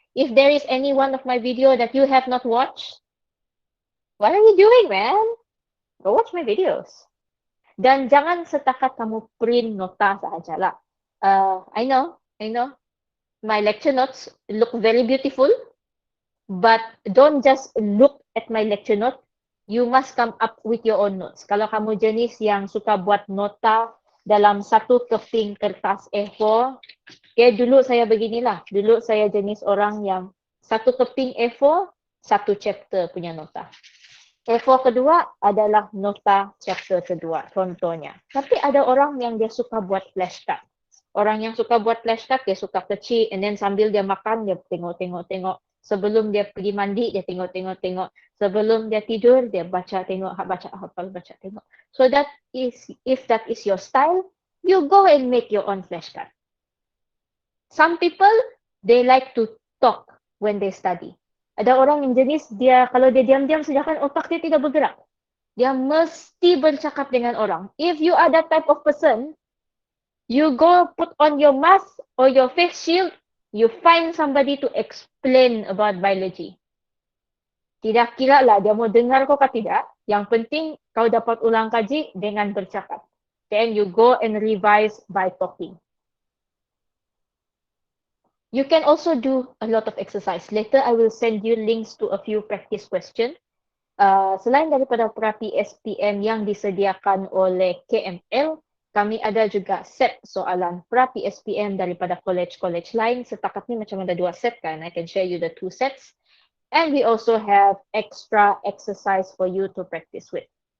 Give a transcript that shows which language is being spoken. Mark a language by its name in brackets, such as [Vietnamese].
[English] If there is any one of my video that you have not watched, what are you doing, man? Go watch my videos. [Malay] Dan jangan setakat kamu print nota sahajalah. [English] I know. My lecture notes look very beautiful, but don't just look at my lecture note. You must come up with your own notes. [Malay] Kalau kamu jenis yang suka buat nota dalam satu keping kertas A4, dulu saya beginilah. Dulu saya jenis orang yang satu keping A4, satu chapter punya nota. A4 kedua adalah nota chapter kedua, contohnya. Tapi ada orang yang dia suka buat flashcard. Orang yang suka buat flashcard, dia suka kecil, and then sambil dia makan, dia tengok. Sebelum dia pergi mandi, dia tengok. Sebelum dia tidur, dia baca, tengok, hafal, baca, tengok. [English] So if that is your style, you go and make your own flashcard. Some people, they like to talk when they study. [Malay] Ada orang yang jenis, dia kalau dia diam-diam saja kan otak dia tidak bergerak. Dia mesti bercakap dengan orang. [English] If you are that type of person, you go put on your mask or your face shield, you find somebody to explain about biology. [Malay] Tidak kira lah dia mau dengar kau ke tidak. Yang penting kau dapat ulang kaji dengan bercakap. [English] Then you go and revise by talking. You can also do a lot of exercise. Later, I will send you links to a few practice questions. [Malay] Selain daripada perapi SPM yang disediakan oleh KML, kami ada juga set soalan perapi SPM daripada college-college lain. Setakat ni macam ada 2 set kan. [English] I can share you the 2 sets. And we also have extra exercise for you to practice with.